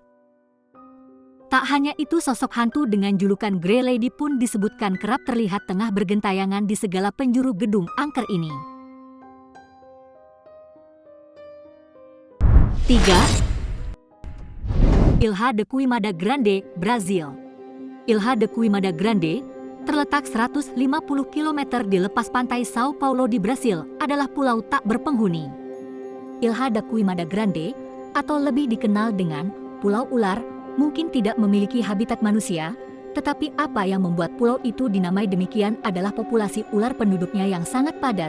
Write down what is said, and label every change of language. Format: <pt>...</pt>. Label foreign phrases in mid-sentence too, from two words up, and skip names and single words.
<id>Tak hanya itu, sosok hantu dengan julukan Grey Lady pun disebutkan kerap terlihat tengah bergentayangan di segala penjuru gedung angker ini. 3. Ilha de Queimada Grande, Brazil. Ilha de Queimada Grande, terletak 150 km di lepas pantai Sao Paulo di Brasil, adalah pulau tak berpenghuni. Ilha de Queimada Grande, atau lebih dikenal dengan Pulau Ular, mungkin tidak memiliki habitat manusia, tetapi apa yang membuat pulau itu dinamai demikian adalah populasi ular penduduknya yang sangat padat.</id>